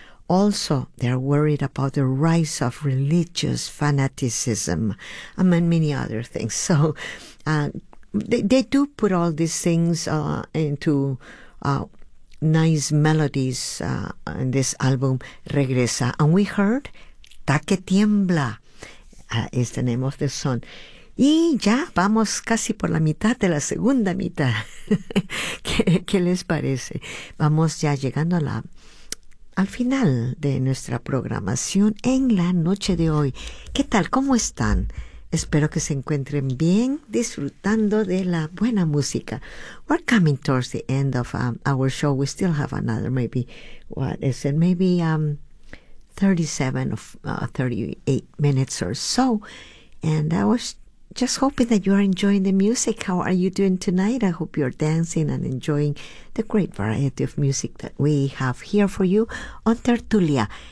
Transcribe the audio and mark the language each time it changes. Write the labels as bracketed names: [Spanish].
[English] Also, they're worried about the rise of religious fanaticism, among many other things. So they do put all these things into nice melodies in this album, Regresa. And we heard Ta Que Tiembla is the name of the song. [Spanish] Y ya vamos casi por la mitad de la segunda mitad. ¿Qué les parece? Vamos ya llegando a la... al final de nuestra programación en la noche de hoy. ¿Qué tal? ¿Cómo están? Espero que se encuentren bien, disfrutando de la buena música. [English] We're coming towards the end of our show. We still have another, maybe, what is it? Maybe 38 minutes or so. And I was just hoping that you are enjoying the music. How are you doing tonight? I hope you're dancing and enjoying the great variety of music that we have here for you on Tertulia.